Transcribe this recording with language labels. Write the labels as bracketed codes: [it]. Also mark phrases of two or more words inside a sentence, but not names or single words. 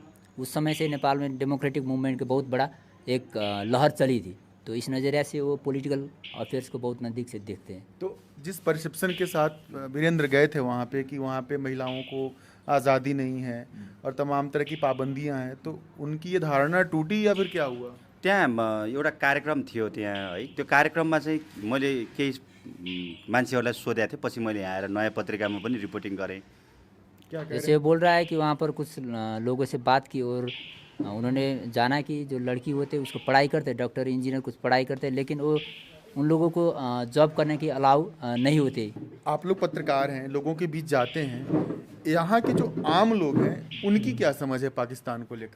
[hi] उस समय से नेपाल में [en] democratic movement [hi] के बहुत बड़ा एक लहर चली थी। तो इस नज़रिया से वो [en] political affairs [hi] को बहुत नज़दीक से देखते हैं। तो जिस परसेप्शन के साथ वीरेंद्र गए थे वहाँ पे कि वहाँ पे महिलाओं को आज़ादी नहीं है और तमाम तरह की पाबंदियाँ हैं, तो उनकी ये धारणा टूटी या फिर क्या हुआ? [ne] त्यहाँ एउटा कार्यक्रम थियो त्यहाँ है। त्यो कार्यक्रममा चाहिँ मैले केही मान्छेहरूलाई सोधेको थिएँ, पछि मैले यहाँ आएर नयाँ पत्रिकामा पनि रिपोर्टिङ गरेँ। [hi] क्या कह जैसे वो बोल रहा है कि वहाँ पर कुछ लोगों से बात की और उन्होंने जाना कि जो लड़की होते हैं उसको पढ़ाई करते, [en] doctor engineer [hi] कुछ पढ़ाई करते, लेकिन वो उन लोगों को जॉब करने की अलाउ नहीं होती। आप लोग पत्रकार हैं, लोगों के बीच जाते हैं, यहाँ के जो आम लोग हैं उनकी क्या समझ है पाकिस्तान को लेकर?